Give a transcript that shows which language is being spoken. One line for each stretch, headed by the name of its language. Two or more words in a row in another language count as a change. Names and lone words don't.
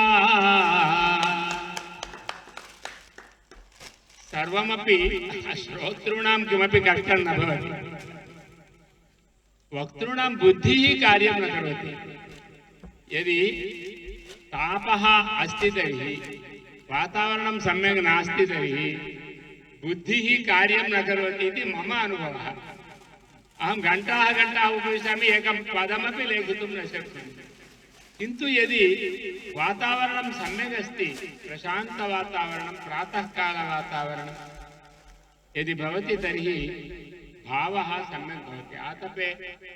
Sanskrit: సర్వమపి శ్రోతॄణాం కిమపి కష్టం న భవతి, వక్తॄణాం బుద్ధిః కార్యం న కరోతి. యది తాపః అస్తి తర్హి వాతావరణం సమ్యక్ నాస్తి తర్హి బుద్ధిః కార్యం న కరోతి ఇది మమ అనుభవः. అహం घंटाः उपविशामि, एकं पदमपि लेखितुं न शक्नोमि. किन्तु यदि वातावरणं सम्यक् अस्ति, प्रशान्तवातावरणं, प्रातःकालवातावरणं यदि भवति तर्हि भावः सम्यक् भवति.